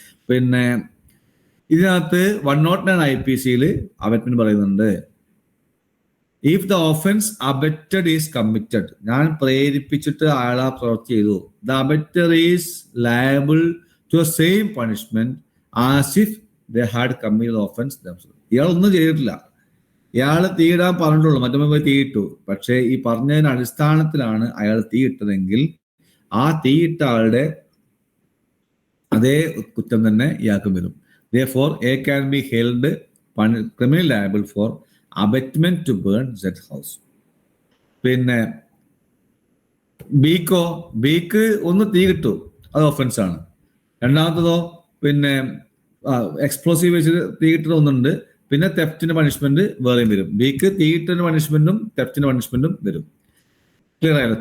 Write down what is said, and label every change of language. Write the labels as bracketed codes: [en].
[ml] പിന്നെ ഇതിനകത്ത് 109 IPC abutment പറയുന്നുണ്ട്, [en] if the offence abetted is committed, [ml] ഞാൻ പ്രേരിപ്പിച്ചിട്ട് അയാളെ പ്രവൃത്തി ചെയ്തു, [en] The abettor is liable to the same punishment as if they had committed offence themselves. [ml] ഇയാൾ ഒന്നും ചെയ്തിട്ടില്ല, ഇയാൾ തീയിടാൻ പറഞ്ഞിട്ടുള്ളൂ, മറ്റൊന്നും പോയി തീയിട്ടു. പക്ഷേ ഈ പറഞ്ഞതിന്റെ അടിസ്ഥാനത്തിലാണ് അയാൾ തീയിട്ടതെങ്കിൽ ആ തീയിട്ട ആളുടെ അതേ കുറ്റം തന്നെ ഇയാൾക്കും വരും. [en] Therefore, A can be held criminally liable for abatement to burn that house. [ml] പിന്നെ ബിക്ക് ഒന്ന് തീ കിട്ടും, അത് ഒഫൻസ് ആണ്. രണ്ടാമത്തതോ പിന്നെ എക്സ്പ്ലോസീവ് വെച്ച് തീ കിട്ടുന്ന ഒന്നുണ്ട്, പിന്നെ തെഫ്റ്റിന്റെ പണിഷ്മെന്റ് വേറെയും വരും. ബിക്ക് തീയിട്ടതിന്റെ പണിഷ്മെന്റും തെഫ്റ്റിന്റെ പണിഷ്മെന്റും വരും. ക്ലിയർ ആയല്ലോ?